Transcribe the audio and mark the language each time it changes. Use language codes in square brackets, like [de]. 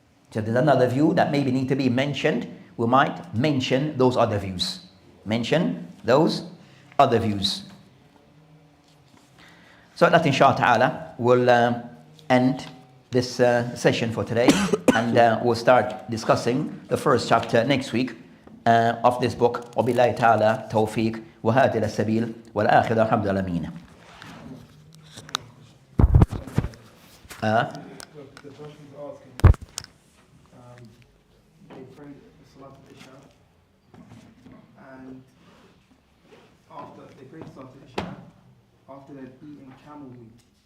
[en] So if there's another view that maybe need to be mentioned, we might mention those other views. Mention those other views. So that inshallah ta'ala will end this session for today, and we'll start discussing the first chapter next week of this book. [ar] وبالله تعالى توفيق وهذا السبيل والآخرة الحمد لله آمين. [en] The person's asking, they pray the Salat al-Isha, and after they pray the Salat al-Isha, after they've eaten camel meat.